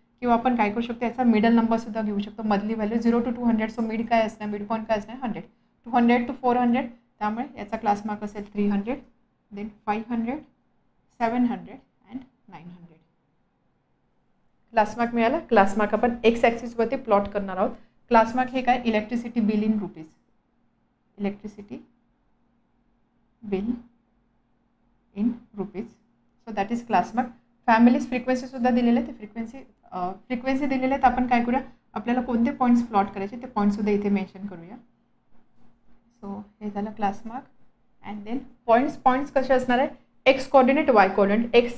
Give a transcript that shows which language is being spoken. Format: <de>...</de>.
<mr>किंवा आपण काय करू शकतो, याचा मिडल नंबरसुद्धा घेऊ शकतो. मधली व्हॅल्यू 0 to 200. सो मिड काय असणार, मिड पॉईंट काय असणार 100. 200 to 400 त्यामुळे याचा क्लास मार्क असेल 300, देन 500, 700 अँड 900. क्लास मार्क मिळाला. क्लास मार्क आपण एक्स ॲक्सिसवरती प्लॉट करणार आहोत.</mr> <en>Class mark हे काय, electricity bill in rupees. Electricity bill in rupees. So that is class mark.</en> <mr>Families फ्रिक्वेन्सीसुद्धा दिलेले आहे. ते फ्रिक्वेन्सी दिलेले आहेत. आपण काय करूया, आपल्याला कोणते पॉईंट्स प्लॉट करायचे ते पॉईंट्ससुद्धा इथे मेन्शन करूया. सो हे झालं class mark. And then points कसे असणार आहे, एक्स कॉर्डिनेट वाय कॉर्डिनेट.</mr>